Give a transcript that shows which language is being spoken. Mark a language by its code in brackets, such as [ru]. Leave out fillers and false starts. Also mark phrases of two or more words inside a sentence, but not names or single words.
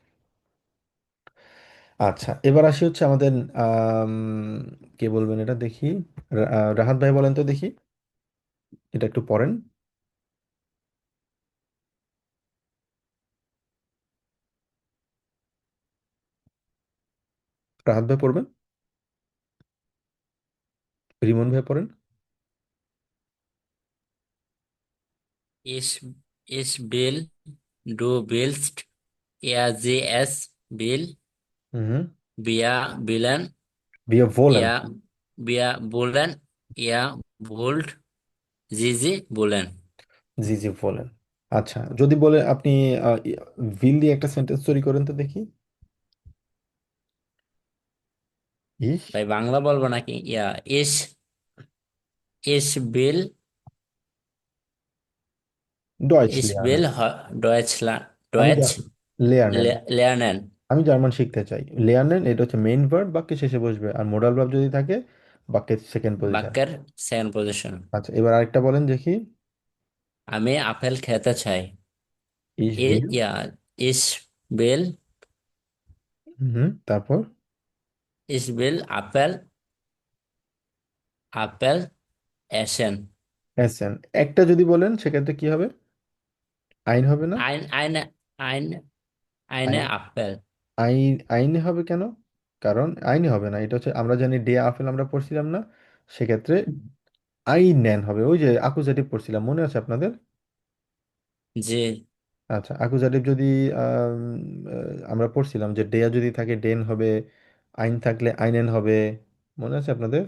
[bn] আচ্ছা, এবার আসি হচ্ছে আমাদের আম, কে বলবেন এটা দেখি, রাহাত ভাই বলেন তো দেখি, এটা একটু পড়েন। রাহাত ভাই পড়বেন, রিমন ভাই পড়েন। [de] Ich, ich will, du willst, sie es will, হুম, wir willen, [bn] বিয়ে বলেন, [de] ihr, wir wollen, ihr wollt, sie wollen। [bn] জি জি বলেন। আচ্ছা, যদি বলে আপনি ভিল দিয়ে একটা সেন্টেন্স তৈরি করেন তো দেখি। [de] ইস [bn] ভাই বাংলা বলবো নাকি? [de] ich, ich will, ডয়েচ ich লেয়ার্নেন, will Deutschland, [bn] আমি [de] Deutsch লেয়ার্নেন, lernen। [bn] আমি জার্মান শিখতে চাই। লেয়ার্নেন এটা হচ্ছে [en] main verb, [bn] বাক্যে শেষে বসবে, আর [en] modal verb [bn] যদি থাকে বাক্যের [en] second position. [bn] বাক্যের [en] second position. [bn] আচ্ছা, এবার আরেকটা বলেন দেখি। আমি আপেল খেতে চাই। [de] ich will, ich will, [bn] হুম, তারপর [de] ich will আপেল, আপেল essen। এসেন, একটা যদি বলেন সেক্ষেত্রে কি হবে? আইন হবে না? ein, eine আইন, আপেল। [bn] আইনে হবে কেন? কারণ আইনে হবে না, এটা হচ্ছে আমরা জানি [de] der Apfel [bn] আমরা পড়ছিলাম না, সেক্ষেত্রে আইনেন হবে। ওই যে আকুজাটিভ পড়ছিলাম, মনে আছে আপনাদের? জি আচ্ছা, আকুজাটিভ যদি আম, আমরা পড়ছিলাম যে ডেয়া যদি থাকে ডেন হবে, আইন থাকলে আইনেন হবে, মনে আছে আপনাদের?